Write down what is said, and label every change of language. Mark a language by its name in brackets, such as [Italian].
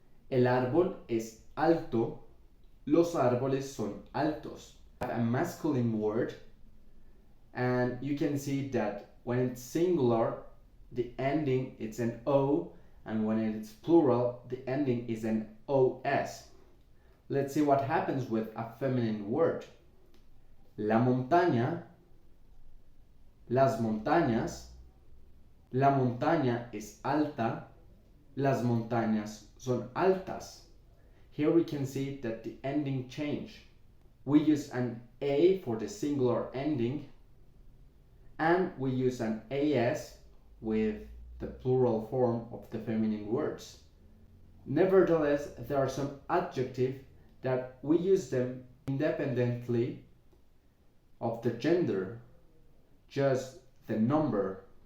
[Spanish] El árbol es alto, los árboles son altos. [English] A masculine word, and you can see that when it's singular, the ending it's an O, and when it's plural, the ending is an OS. Let's see what happens with a feminine word. [Spanish] La montaña, las montañas, la montaña es alta, las montañas son altas. [English] Here we can see that the ending change. We use an A for the singular ending, and we use an AS with the plural form of the feminine words. Nevertheless, there are some adjectives that we use them independently of the gender, just the number.